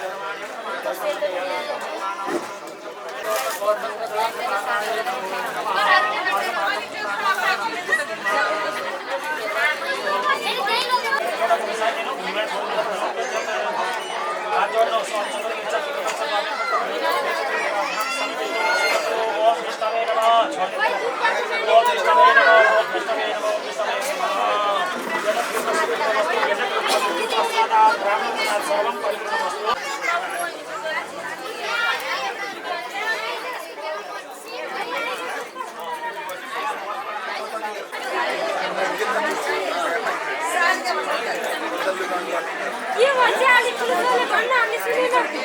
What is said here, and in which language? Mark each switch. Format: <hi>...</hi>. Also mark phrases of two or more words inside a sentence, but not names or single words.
<ne>हात जोड्नुहोस् अञ्चलको इच्छा</ne> <sa>ओम कृष्णवे नमः ओम कृष्णवे नमः ओम कृष्णवे नमः ओम कृष्णवे नमः सर्वं परिपूर्णमस्तु।</sa> <ne>के भन्छ अलिक ठुलोले भन्न हामी सुनेन।</ne>